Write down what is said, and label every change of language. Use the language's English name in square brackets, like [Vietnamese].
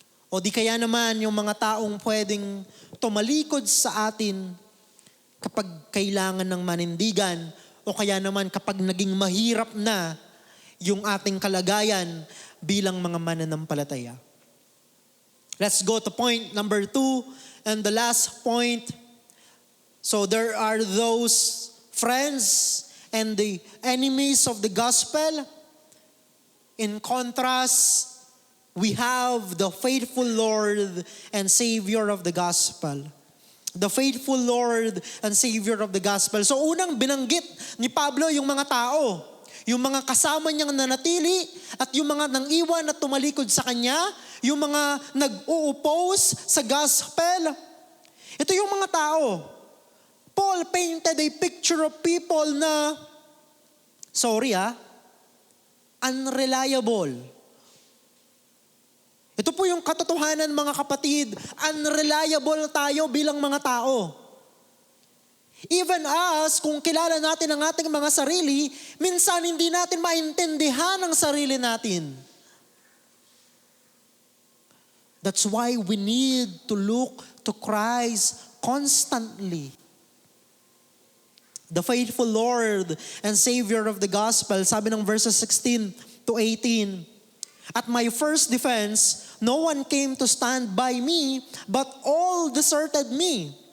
[Filipino] O di kaya naman yung mga taong pwedeng tumalikod sa atin kapag kailangan ng manindigan o kaya naman kapag naging mahirap na yung ating kalagayan bilang mga mananampalataya. [English] Let's go to point number 2 and the last point. So there are those friends and the enemies of the gospel. In contrast, we have the faithful Lord and Savior of the gospel. The faithful Lord and Savior of the gospel. [Filipino] So unang binanggit ni Pablo yung mga tao, yung mga kasama niyang nanatili at yung mga nang-iwan at tumalikod sa kanya, yung mga nag-o-oppose sa gospel. Ito yung mga tao. [English] Paul painted a picture of people na, unreliable. [Filipino] Ito po yung katotohanan, mga kapatid. Unreliable tayo bilang mga tao. [English] Even us, [Filipino] kung kilala natin ang ating mga sarili, minsan hindi natin maintindihan ang sarili natin. [English] That's why we need to look to Christ constantly. The faithful Lord and Savior of the gospel, [Filipino] sabi ng [English] verses 16 to 18, at my first defense, no one came to stand by me, but all deserted me.